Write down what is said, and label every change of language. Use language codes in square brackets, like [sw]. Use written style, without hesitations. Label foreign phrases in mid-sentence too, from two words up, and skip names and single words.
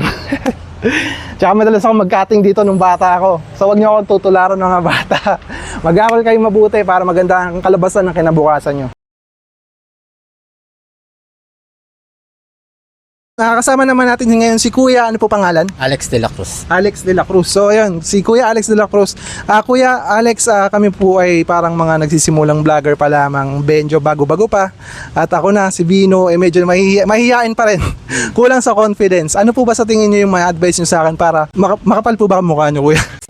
[tl] Tsaka madalas ako mag-cutting dito nung bata ako. So wag niyo akong tutularan ng mga bata. Mag-aaral kayo mabuti para maganda ang kalabasan ng kinabukasan nyo. Nakakasama naman natin ngayon si Kuya, ano po pangalan? Alex de la Cruz. Alex de la Cruz. So ayun, si Kuya Alex de la Cruz. Kuya Alex, kami po ay parang mga nagsisimulang vlogger pa lamang, Benjo bago-bago pa. At ako na, si Bino, medyo mahihiyain pa rin. Kulang sa confidence. Ano po ba sa tingin niyo yung may advice niyo sa akin para makapal po ba ang mukha niyo, Kuya?